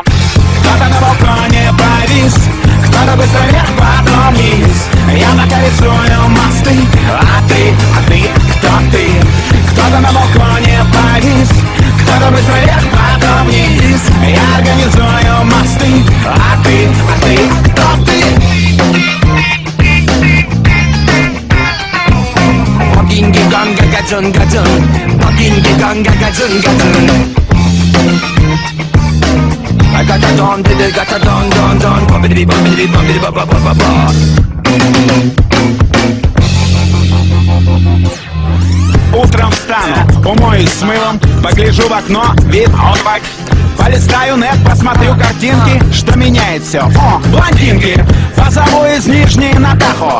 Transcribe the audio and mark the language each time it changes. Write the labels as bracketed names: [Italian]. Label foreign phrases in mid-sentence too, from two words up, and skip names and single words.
[Russian] Кто-то на балконе повис, кто-то быстро вверх, потом вниз. Я пока рисую мосты, а ты, кто ты? Кто-то на балконе повис, кто-то быстро вверх, потом вниз. Я организую мосты, а ты, кто ты? [English] I got a don, did got a don, bumpity ba ba ba ba ba. [Russian] Утром встану, умоюсь с мылом, погляжу в окно, вид отвак. Полистаю нет, посмотрю картинки, что меняет все. О, блондинки, позову из Нижней на Тахо.